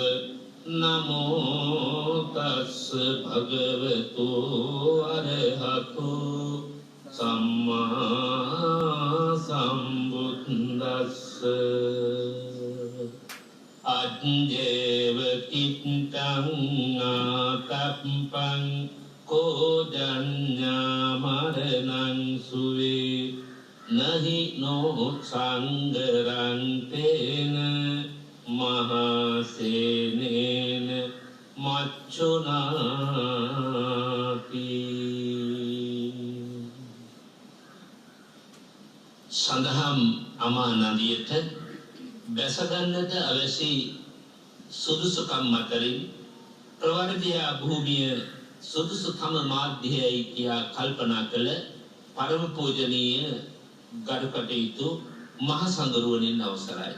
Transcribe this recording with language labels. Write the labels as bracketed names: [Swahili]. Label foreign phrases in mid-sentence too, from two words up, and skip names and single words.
[Pali] නමෝ තස්ස භගවතු අරහතෝ සම්මා සම්බුද්දස්ස අජ්ජේව කිත්තං ආතප්පං කෝජඤ්ඤා මරණං සුවේ නහි නෝ සංගරං තේන මහසේනේන මච්චුනාති [Sinhala] සඳහම් අමා නදියට බැසගන්නට අවශ්‍ය සුදුසුකම් අතරින් ප්‍රවර්ධියා භූමිය සුදුසුකම මාධ්‍යයයි කියා කල්පනා කළ පරම පූජනීය ගරුකටයුතු මහ සංඝරුවනින් අවසරයි.